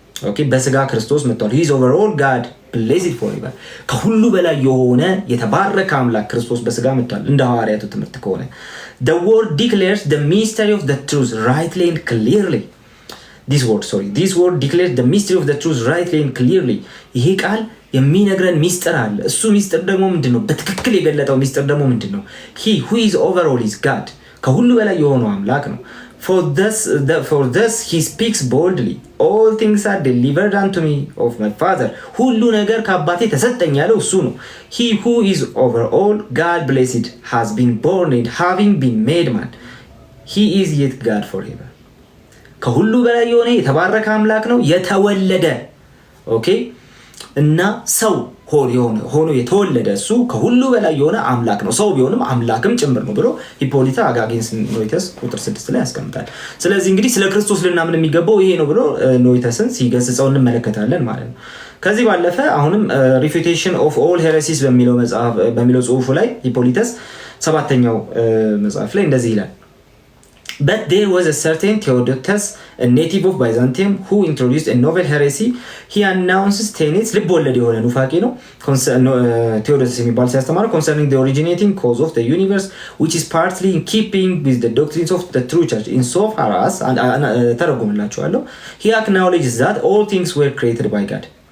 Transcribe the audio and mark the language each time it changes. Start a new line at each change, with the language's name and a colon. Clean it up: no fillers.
Amharic: ኦኬ በስጋ ክርስቶስ መጥቷል።
English: he is over all God blessed forever
Amharic: ከሁሉ በላይ የሆነ የተባረከ አምላክ ክርስቶስ በስጋ መጥቷል። እንደ ሐዋርያቱ ትምህርት ከሆነ
English: the word declares the mystery of the truth rightly and clearly. this word declares the mystery of the truth rightly and clearly.
Amharic: ይሄ ቃል የሚነግረን ሚስጥር አለ። እሱ ሚስጥር ደግሞ ምንድነው? በትክክል የገለጠው ሚስጥር ደግሞ ምንድነው?
English: he who is over all is God
Amharic: ከሁሉ በላይ የሆነው አምላክ ነው።
English: for thus he speaks boldly all things are delivered unto me of my father
Amharic: ሁሉ ነገር ከአባቴ ተሰጠኝ ያለው እሱ ነው።
English: he who is over all God blessed has been born and having been made man he is yet God forever
Amharic: ከሁሉ በላይ የሆነ የተባረከ አምላክ ነው የተወለደ ኦኬ እና ሰው ሆኖ የተወለደ እሱ ከሁሉ በላይ የሆነ አምላክ ነው። ሰው ቢሆንም አምላክም ጭምር ነው ብሎ ሂፖሊታ አጋጌንስ ኖይተስ ቁጥር 6 ላይ ያስቀምጣል። ስለዚህ እንግዲህ ስለ ክርስቶስ ልናምን የሚገባው ይሄ ነው ብሎ ኖይተስን ሲገስጸው እንመለከታለን ማለት ነው። ከዚህ ባለፈ አሁንም ሪፊዩቴሽን ኦፍ ኦል ሄሬሲስ በሚለው ጽሁፉ ላይ ሂፖሊተስ 7ኛው መጽሐፍ ላይ እንደዚህ ይላል
English: But there was a certain Theodotus, a native of Byzantium, who introduced a novel heresy. He announces tenets
Amharic: ልቦለድ የሆነ ኑፋቄ ነው ቴዎዶተስ የሚባል ሲያስተማረው
English: concerning the originating cause of the universe, which is partly in keeping with the doctrines of the true church. In so far as
Amharic: ተረጉምላችኋለሁ
English: he acknowledges that all things were created by God.